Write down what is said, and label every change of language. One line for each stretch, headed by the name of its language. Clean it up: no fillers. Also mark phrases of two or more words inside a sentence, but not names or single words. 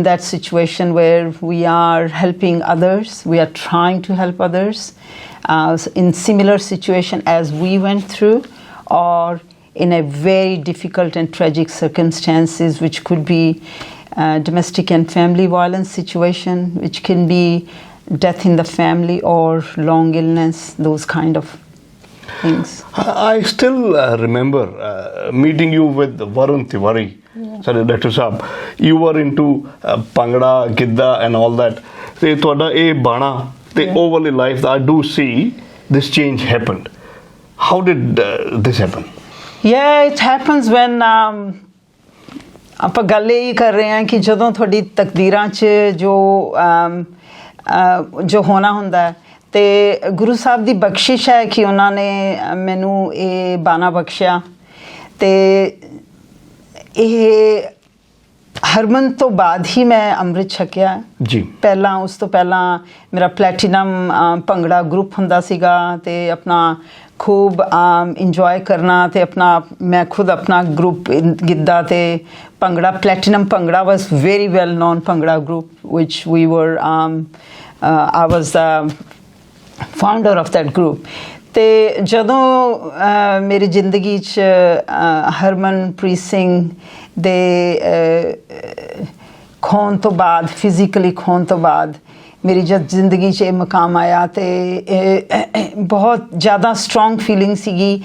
English: that situation where we are helping others, we are trying to help others in similar situation as we went through, or in a very difficult and tragic circumstances, which could be domestic and family violence situation, which can be death in the family or long illness, those kind of things. I still remember meeting you with Varun Tiwari. Sorry, Dr. Saab. You were into Bhangra, Gidda and all that.
Punjabi: ਤੇ ਤੁਹਾਡਾ ਇਹ ਬਾਣਾ ਤੇ
English: overly life, I do see this change happened. How did this happen? Yeah, it happens when
Punjabi: ਆਪਾਂ ਗੱਲ ਇਹ ਕਰ ਰਹੇ ਹਾਂ ਕਿ ਜਦੋਂ ਤੁਹਾਡੀ ਤਕਦੀਰਾਂ 'ਚ ਜੋ ਹੋਣਾ ਹੁੰਦਾ ਹੈ, ਤੇ ਗੁਰੂ ਸਾਹਿਬ ਦੀ ਬਖਸ਼ਿਸ਼ ਹੈ ਕਿ ਉਹਨਾਂ ਨੇ ਮੈਨੂੰ ਇਹ ਬਾਣਾ ਬਖਸ਼ਿਆ। ਤੇ ਇਹ ਹਰਮਨ ਤੋਂ ਬਾਅਦ ਹੀ ਮੈਂ ਅੰਮ੍ਰਿਤ ਛਕਿਆ ਜੀ। ਪਹਿਲਾਂ ਉਸ ਤੋਂ ਪਹਿਲਾਂ ਮੇਰਾ ਪਲੈਟੀਨਮ ਭੰਗੜਾ ਗਰੁੱਪ ਹੁੰਦਾ ਸੀਗਾ, ਤੇ ਆਪਣਾ ਖ਼ੂਬ ਇੰਜੌਏ ਕਰਨਾ, ਤੇ ਅਪਣਾ ਮੈਂ ਖ਼ੁਦ ਅਪਣਾ ਗਰੁੱਪ ਗਿੱਧਾ ਤੇ ਭੰਗੜਾ, ਪਲੈਟੀਨਮ ਭੰਗੜਾ
English: was very well known भंगड़ा group which we were I was the founder of that group.
Punjabi: ਤੇ ਜਦੋਂ ਮੇਰੀ ਜ਼ਿੰਦਗੀ 'ਚ ਹਰਮਨਪ੍ਰੀਤ ਸਿੰਘ ਦੇ ਖੋਣ ਤੋਂ ਬਾਅਦ, ਫਿਜ਼ੀਕਲੀ ਖੋਣ ਤੋਂ ਬਾਅਦ ਮੇਰੀ ਜਦ ਜ਼ਿੰਦਗੀ 'ਚ ਇਹ ਮਕਾਮ ਆਇਆ ਤੇ ਬਹੁਤ ਜ਼ਿਆਦਾ
English: strong feeling
Punjabi: ਸੀਗੀ।